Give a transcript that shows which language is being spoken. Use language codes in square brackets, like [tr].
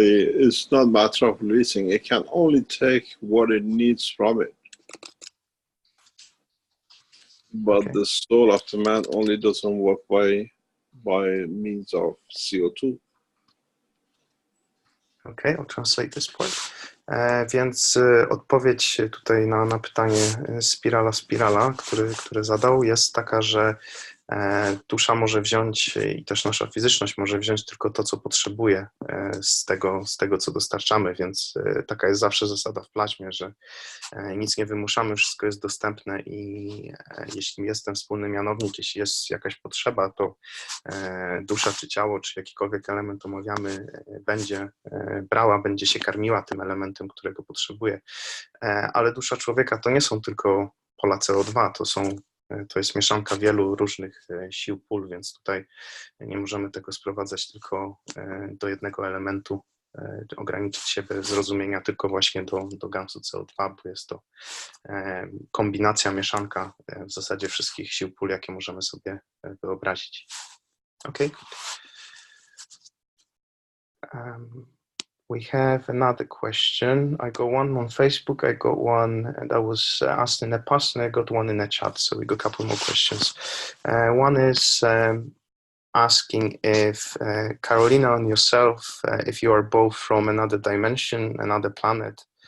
[en] It's not a matter of releasing. It can only take what it needs from it. But Okay. the soul of the man only doesn't work by means of CO2. Okay, I'll translate this point. [pl] Więc odpowiedź tutaj na pytanie spirala, które zadał, jest taka, że dusza może wziąć i też nasza fizyczność może wziąć tylko to, co potrzebuje z tego, co dostarczamy, więc taka jest zawsze zasada w plaźmie, że nic nie wymuszamy, wszystko jest dostępne i jeśli jest ten wspólny mianownik, jeśli jest jakaś potrzeba, to dusza czy ciało, czy jakikolwiek element omawiamy będzie brała, będzie się karmiła tym elementem, którego potrzebuje. Ale dusza człowieka to nie są tylko pola CO2, to jest mieszanka wielu różnych sił pól, więc tutaj nie możemy tego sprowadzać tylko do jednego elementu, ograniczyć się bez zrozumienia tylko właśnie do gamsu CO2, bo jest to kombinacja, mieszanka w zasadzie wszystkich sił pól, jakie możemy sobie wyobrazić. [en] Okay. We have another question. I got one on Facebook, I got one that was asked in the past, and I got one in the chat, so we got a couple more questions. One is asking if Carolina and yourself, if you are both from another dimension, another planet.